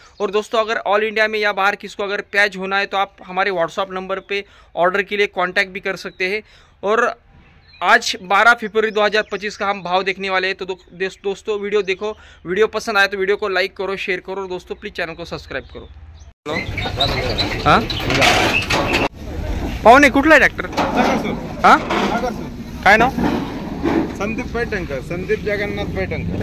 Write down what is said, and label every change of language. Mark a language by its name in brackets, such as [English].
[Hindi] और दोस्तों अगर ऑल इंडिया में या बाहर किसको अगर प्याज होना है तो आप हमारे व्हाट्सअप नंबर पे ऑर्डर के लिए कांटेक्ट भी कर सकते हैं। और आज 12 फरवरी 2025 का हम भाव देखने वाले हैं। तो दोस्तों वीडियो देखो, वीडियो पसंद आए तो वीडियो को लाइक करो, शेयर करो, दोस्तों प्लीज़ चैनल को सब्सक्राइब करो। [Marathi] हाँ पाहुणे कुठला आहे ट्रॅक्टर? हां काय नाव? संदीप पैठणकर, संदीप जगन्नाथ पैठणकर।